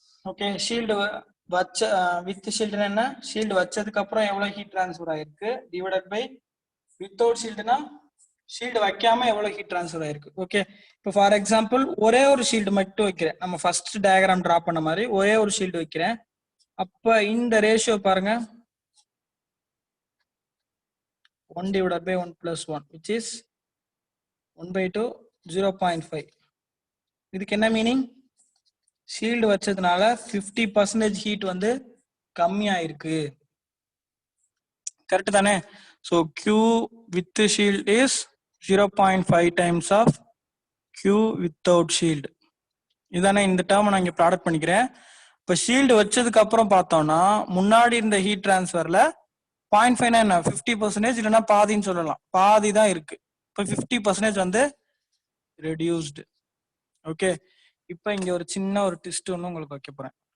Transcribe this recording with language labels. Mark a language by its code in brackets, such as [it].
[ta] Okay, shield வச்ச with ஷீல்டுனா என்ன? Shield வச்சதுக்கு அப்புறம் எவ்வளவு ஹீட் டிரான்ஸ்ஃபர் ஆயிருக்கு டிவைடட் பை வித்தவுட் ஷீல்டுனா ஷீல்டு வைக்காம எவ்வளவு ஹீட் டிரான்ஸ்ஃபர் ஆயிருக்கு. ஓகே, இப்போ ஃபார் எக்ஸாம்பிள் ஒரே ஒரு ஷீல்டு மட்டும் வைக்கிறேன். நம்ம ஃபர்ஸ்ட் டயக்ராம் டிரா பண்ண மாதிரி ஒரே ஒரு ஷீல்டு வைக்கிறேன். அப்ப இந்த ரேஷியோ பாருங்க [en] 1 divided by 1 plus 1 which is 1 by 2 0.5. [ta] இதுக்கு என்ன மீனிங்? ஷீல்டு வச்சதுனால 50% ஹீட் வந்து கம்மியாயிருக்கு. கரெக்ட் தானே? [en] So Q with shield is 0.5 times of Q without shield. [ta] இதானே இந்த டேர்ம் நான் இங்க ப்ராடக்ட் பண்ணிக்கிறேன். இப்போ ஷீல்டு வச்சதுக்கு அப்புறம் பார்த்தோம்னா முன்னாடி இருந்த ஹீட் டிரான்ஸ்ஃபர்ல 0.5 என்ன 50% இல்லைன்னா பாதின்னு சொல்லலாம். பாதி தான் இருக்கு. இப்போ 50% வந்து ரெடியூஸ்டு. ஓகே, இப்போ இங்க ஒரு சின்ன ஒரு ட்விஸ்ட் ஒன்று உங்களுக்கு வைக்க போறேன்.